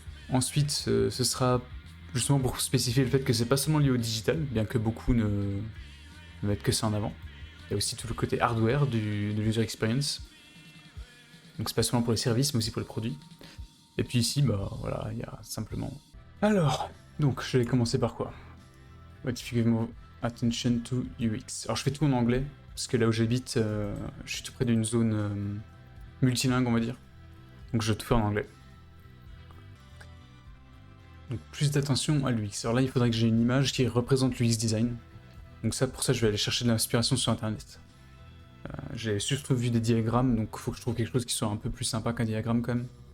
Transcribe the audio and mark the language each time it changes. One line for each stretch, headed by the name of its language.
French: Ensuite, ce sera justement pour spécifier le fait que c'est pas seulement lié au digital, bien que beaucoup ne mettent que ça en avant. Il y a aussi tout le côté hardware de l'user experience. Donc c'est pas seulement pour les services, mais aussi pour les produits. Et puis ici, bah voilà, il y a simplement... Alors, donc je vais commencer par quoi?
English: What if you give more attention to UX?
French: Alors je fais tout en anglais, parce que là où j'habite, je suis tout près d'une zone multilingue, on va dire. Donc je vais tout faire en anglais. Donc plus d'attention à l'UX. Alors là, il faudrait que j'ai une image qui représente l'UX design. Donc ça, pour ça, je vais aller chercher de l'inspiration sur internet. J'ai surtout vu des diagrammes, donc il faut que je trouve quelque chose qui soit un peu plus sympa qu'un diagramme quand même.